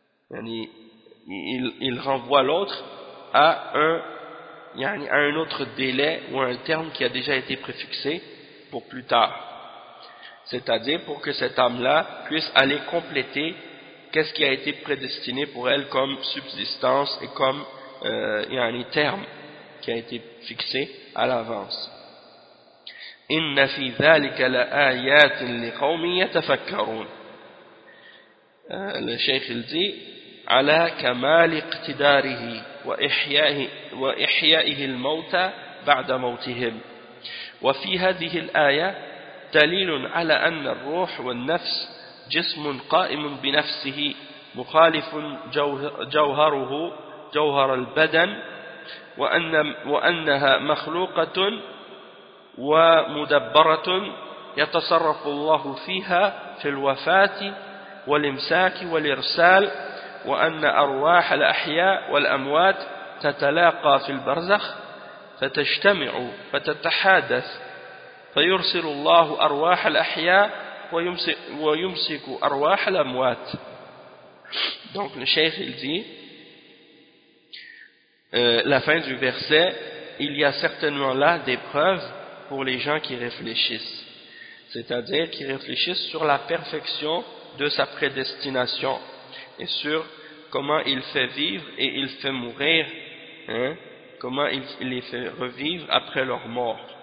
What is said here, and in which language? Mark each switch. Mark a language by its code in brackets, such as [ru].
[fr] يعني il renvoie l'autre à un autre délai ou un terme qui a déjà été préfixé pour plus tard. C'est-à-dire pour que cette âme-là puisse aller compléter qu'est-ce qui a été prédestiné pour elle comme subsistance et comme terme qui a été fixé à l'avance. [ar] إن في ذلك لآيات لقوم يتفكرون. [fr] Le cheikh il dit [ar] على كمال اقتداره وإحيائه الموتى بعد موتهم. وفي هذه الآية دليل على أن الروح والنفس جسم قائم بنفسه مخالف جوهره جوهر البدن وأنها مخلوقة ومدبرة يتصرف الله فيها في الوفاة والإمساك والإرسال وأن أرواح الأحياء والأموات تتلاقى في البرزخ فتجتمع فتتحادث فيرسل الله أرواح الأحياء ويمسك أرواح الأموات. [fr] Donc le cheikh il dit, la fin du verset, il y a certainement là des preuves pour les gens qui réfléchissent, c'est-à-dire qui réfléchissent sur la perfection de sa prédestination et sur comment il fait vivre et il fait mourir, hein, comment il les fait revivre après leur mort,